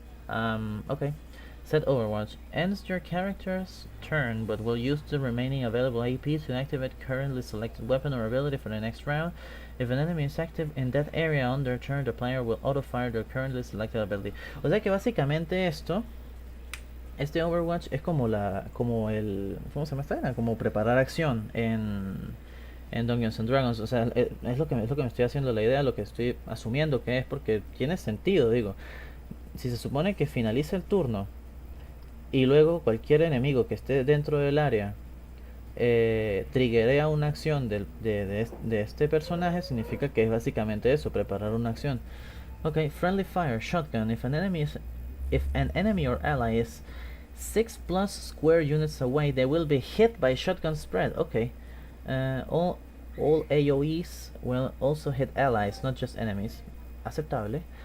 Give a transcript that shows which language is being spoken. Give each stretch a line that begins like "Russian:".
English: Okay. Set Overwatch. Ends your character's turn, but will use the remaining available AP to activate currently selected weapon or ability for the next round. If an enemy is active in that area on their turn, the player will auto-fire their currently selected ability.
Spanish: O sea que básicamente este Overwatch es como el, ¿cómo se llama esta? Como preparar acción en Dungeons and Dragons. O sea, es lo que me estoy haciendo la idea, lo que estoy asumiendo que es, porque tiene sentido, digo. Si se supone que finaliza el turno y luego cualquier enemigo que esté dentro del área triggerea una acción de este personaje, significa que es básicamente eso, preparar una acción.
English: Okay, friendly fire, shotgun. If an enemy or ally is 6+ square units away, they will be hit by shotgun spread. Okay. All AoEs will also hit allies, not just enemies. Aceptable.